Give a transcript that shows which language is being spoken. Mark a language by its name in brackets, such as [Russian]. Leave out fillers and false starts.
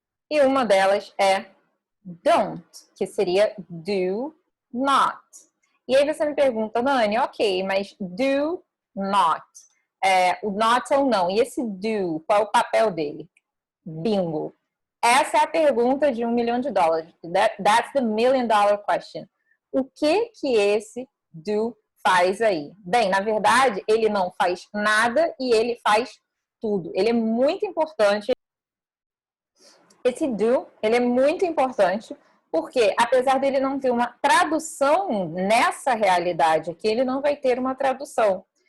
[Portuguese] E uma delas é don't, que seria do not. E aí você me pergunta, Nani, ok, mas do not. O not é o não. E esse do, qual é o papel dele? Bingo. Essa é a pergunta de $1 milhão. [English] That's the $1 million question. [Portuguese] O que esse do faz aí? Bem, na verdade, ele não faz nada e ele faz tudo. Ele é muito importante. Esse do, ele é muito importante porque, apesar dele não ter uma tradução nessa realidade aqui, ele não vai ter uma tradução.